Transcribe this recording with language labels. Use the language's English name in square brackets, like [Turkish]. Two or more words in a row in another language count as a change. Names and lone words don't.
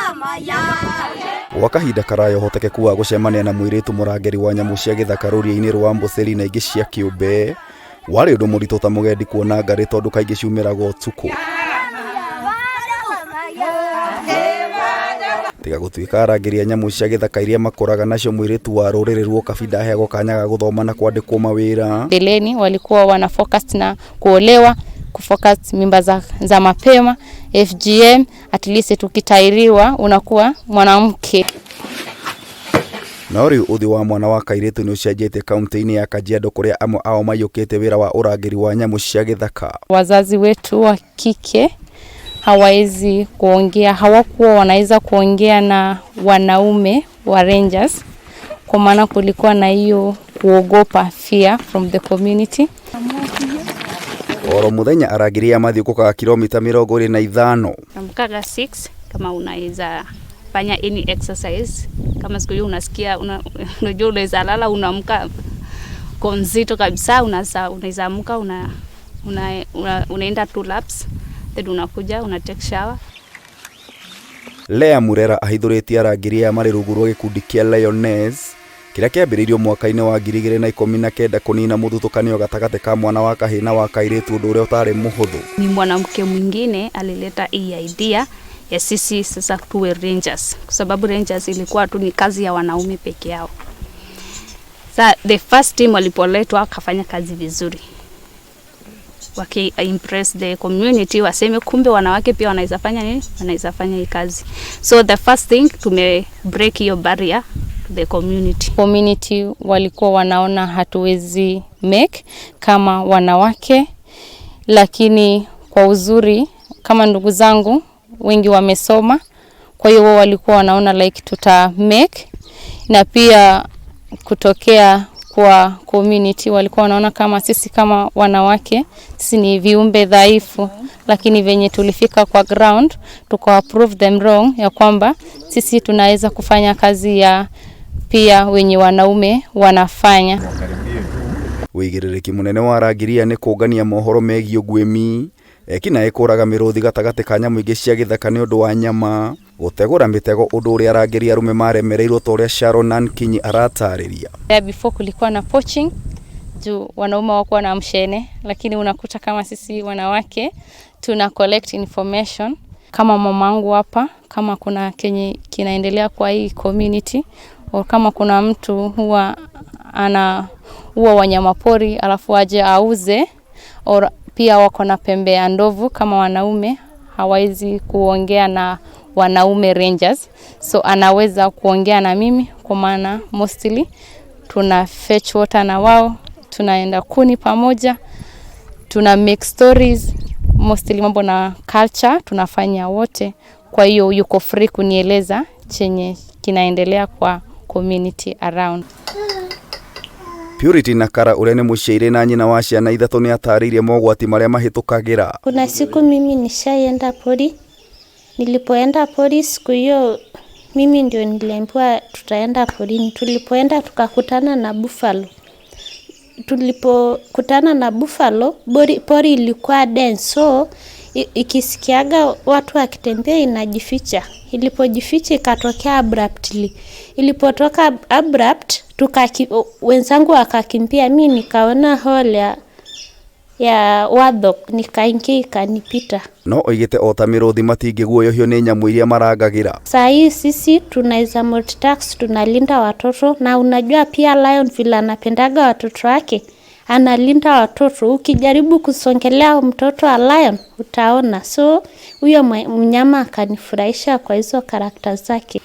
[Kikuyu] Wakahinda karaya ũhotekeku wa gũcemania na mũirĩtu mũrangĩri wa nyamũ cia gĩthaka rũriĩ-inĩ rwa Amboseli na ingĩ cia kĩũmbe warĩ ũndũ mũritũ ta mũgendi kuona ngarĩ tondũ kaingĩ ciumĩraga ũtukũ. Tiga gũtuĩka arangĩri a nyamũ cia gĩthaka iria makoraga nacio, mũirĩtu wa rũrĩrĩ rwa Kabinda aheagwo kanya ga gũthoma na kwandĩkwo mawĩra. [Swahili] Mbeleni walikuwa wana focus na kuolewa, kufocus mimba za mapema, FGM, [English] at least [Swahili] tukitairiwa unakuwa mwanamke. [Kikuyu] Na ũrĩ ũthĩ wa mwana wa kairĩtu nĩ ũcenjetie kaunti-inĩ ya Kajiado kũrĩa amwe ao maiyũkĩte wĩra wa ũrangĩri wa nyamũ cia gĩthaka. [Swahili] Wazazi wetu wa kike hawawezi kuongea, hawakuwa wanaweza kuongea na wanaume wa rangers kwa maana kulikuwa na hiyo kuogopa, [English] fear from the community. [Kikuyu] Oro muthenya arangĩri mathiũkũkaga kilomita 25. [Swahili] Namkaga 6 kama unaweza fanya [English] any exercise, [Swahili] kama siku hiyo unasikia unajua unaweza lala, unaamka konzito kabisa, unaweza amka unaenda 2 laps, then unakuja una [English] take shower. [Kikuyu] Lea Murera ahithũrĩtie arangĩri marĩ rungu rwa gĩkundi kĩa Lioness kĩrĩa kĩambĩrĩirio mwaka-inĩ wa 2019 kũnina mũthutũkanio gatagatĩ ka mwana wa kahĩĩ na wa kairĩtu, ũndũ ũrĩa ũtarĩ mũhũthũ. [Swahili] Ni mwanamke mwingine alileta hii idea ya sisi sasa tuwe rangers, kwa sababu rangers ilikuwa tu ni kazi ya wanaume peke yao. [English] The first team [Swahili] walipoletwa akafanya kazi vizuri, [English] impress the community, [Swahili] waseme kumbe wanawake pia wanaweza fanya nini, wanaweza fanya hii kazi. [English] So the first thing tume break hiyo barrier to the community [Swahili] walikuwa wanaona hatuwezi make kama wanawake, lakini kwa uzuri kama ndugu zangu wengi wamesoma, kwa hiyo wao walikuwa wanaona like tuta make, na pia kutokea kwa community walikuwa wanaona kama sisi kama wanawake sisi ni viumbe dhaifu, lakini venye tulifika kwa ground tuka [English] prove them wrong [Swahili] ya kwamba sisi tunaweza kufanya kazi ya pia wenye wanaume wanafanya. [Kikuyu] Wĩigĩrĩrĩki mũnene wa arangĩri nĩ kũngania mohoro megiĩ ũguĩmi, ekinaĩ kũraga mĩrũthi gatagatĩ ka nyamũ ingĩ cia gĩthaka nĩ ũndũ wa nyama, gũtegũra mĩtego, ũndũ ũrĩa arangĩri arume maremereirwo ta ũrĩa Sharon Nankinyi aratarĩria. [Swahili] Before kulikuwa na poaching juu wanaume wakuwa na mshene, lakini unakuta kama sisi wanawake tuna [English] collect information. [Swahili] Kama mamangu hapa, kama kuna kenye kinaendelea kwa hii community, au kama kuna mtu huwa wanyama pori alafu aje auze, au pia wako na pembe ya ndovu, kama wanaume hawezi kuongea na wanaume rangers, so anaweza kuongea na mimi, kwa maana mostly tuna [English] fetch water [Swahili] na wao, tunaenda kuni pamoja, tuna [English] make stories, [Swahili] mostly mambo na culture tunafanya wote. Kwa hiyo yuko free kunieleza chenye kinaendelea kwa [English] community around. [Kikuyu] Purity Nakara ũrĩa nĩ mũciari na nyina wa ciana ithatũ nĩ atarĩirie mogwati marĩa mahĩtũkagĩra. [Swahili] Kuna siku mimi nishaenda pori. Nilipoenda pori siku hiyo mimi ndio niliambiwa tutaenda porini. Tulipoenda tukakutana na buffalo. Tulipokutana na buffalo, pori ilikuwa dense, so ikisikiaga watu wakitembea inajificha. Ilipojificha ikatokea abruptly. Ilipotoka abrupt wenzangu wakakimbia, mimi nikaona hole ya wadhok, nikaingia ikanipita. [Kikuyu] No oigĩte o ta mĩrũthi matingĩguoyohio nĩ nyamũ iria marangagĩra. [Swahili] Saa hii sisi tunaweza multitask, tunalinda watoto, na unajua pia lion vile anapendaga watoto wake, analinda watoto. Ukijaribu kusongelea mtoto wa lion utaona. So huyo mnyama akanifurahisha kwa hizo karakta zake.